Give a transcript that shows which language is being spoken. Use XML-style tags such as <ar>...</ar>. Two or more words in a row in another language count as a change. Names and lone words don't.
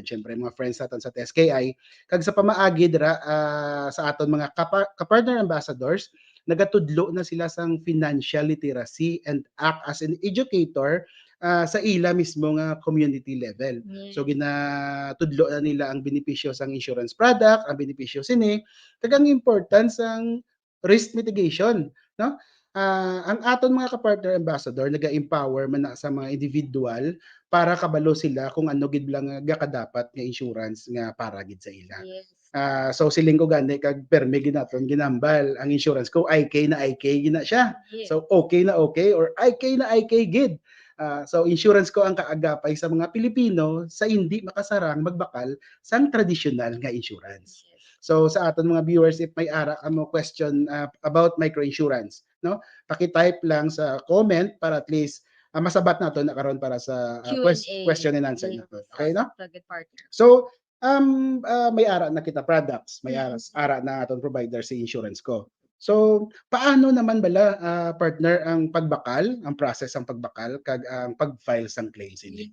<hil>Siyempre mga friends naton sa TSKI. Kag sa pamaagi dira sa aton mga ka-partner ambassadors, nagatudlo na sila sang</hil> <en>financial literacy and act as an educator</en> <hil>sa ila mismo nga</hil> <en>community level.</en> <hil>So</hil> <en>Yes.</en> <hil>ginatudlo na nila ang benepisyo sang</hil> <en>insurance product,</en> <hil>ang benepisyo sini, kag ang importance sang</hil> <en>risk mitigation,</en> <hil>no? Ang aton mga ka-partner ambassador naga-empower man na sa mga individual para kabalo sila kung ano gid lang nga kadapat nga insurance nga para gid sa ila.</hil> <en>Yes.</en> <hil>So siling ko gani kag permi gid naton ginambal ang insurance ko IK na IK gid na siya.</hil> <en>Yes.</en> <hil>So okay na okay or IK na IK gid. So insurance ko ang kaagapay sa mga Pilipino sa hindi makasarang magbakal sang tradisyonal nga insurance.</hil> <en>Yes.</en> <hil>So sa aton mga viewers if may ara ka mo</hil> <en>question about microinsurance,</en> <hil>no? Paki-type lang sa comment para at least masabat naton na karon para sa</hil> <en>Q&A. question and answer Yes.</en> <hil>naton. Okay no? Sakto gid partner. So may ara na kita products, may Mm. ara na aton provider si insurance ko. So, paano naman bala partner ang pagbakal, ang process ang pagbakal kag ang pag-file sang claims ini?</hil>